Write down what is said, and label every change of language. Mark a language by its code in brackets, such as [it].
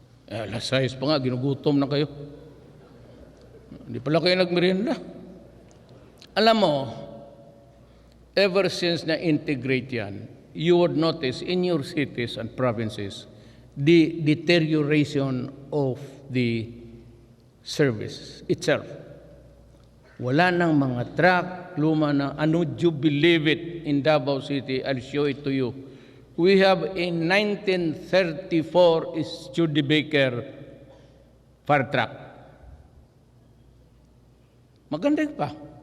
[tl] Alas 6 pa nga, ginugutom na kayo. Hindi pala kayo nagmerienda. Alam mo, [en] ever since na-integrate yan, you would notice in your cities and provinces the deterioration of the service itself. [tl] Wala nang mga truck, luma na. [en] Ano, would you believe it in Davao City? I'll show it to you. We have a 1934 Studebaker fire truck. [tl] Maganda pa.